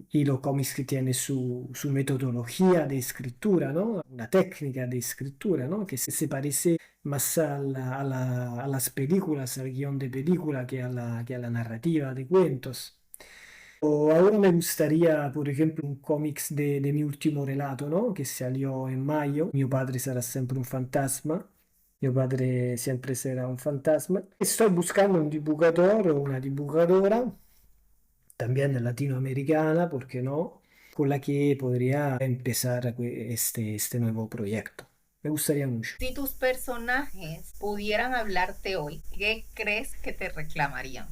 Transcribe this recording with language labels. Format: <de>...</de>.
<es>Y los cómics que tienen su metodología de escritura, ¿no? Una técnica de escritura, ¿no? Que se parece más a las películas, al guión de película que a la narrativa de cuentos. O ahora me gustaría, por ejemplo, un cómics de mi último relato, ¿no? Que salió en mayo.</es> <it>Mio padre sarà sempre un fantasma.</it> <es>Mio padre siempre será un fantasma. Estoy buscando un dibujador o una dibujadora, también latinoamericana, ¿por qué no? Con la que podría empezar este nuevo proyecto. Me gustaría mucho. Si tus personajes pudieran hablarte hoy, ¿qué crees que te reclamarían?</es>